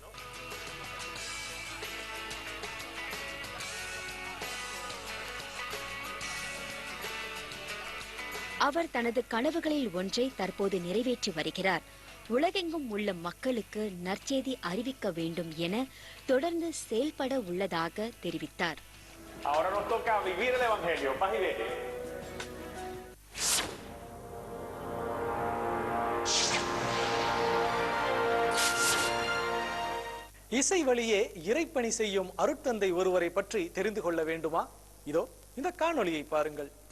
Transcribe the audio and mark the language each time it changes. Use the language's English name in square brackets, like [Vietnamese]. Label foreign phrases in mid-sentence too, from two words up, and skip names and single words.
[Tamil] அவர் தனது கனவுகளில் ஒன்றை தற்போது நிறைவேற்றி வருகிறார். உலகெங்கும் உள்ள மக்களுக்கு நற்செய்தி அறிவிக்க வேண்டும் என தொடர்ந்து செயல்பட உள்ளதாக தெரிவித்தார். [Spanish] Ahora nos toca vivir el evangelio. Paz y bien. [Tamil] இசை வழியே இறைப்பணி செய்யும் அருட்தந்தை ஒருவரை பற்றி தெரிந்து கொள்ள வேண்டுமா? இதோ இந்த காணொளியை பாருங்கள்.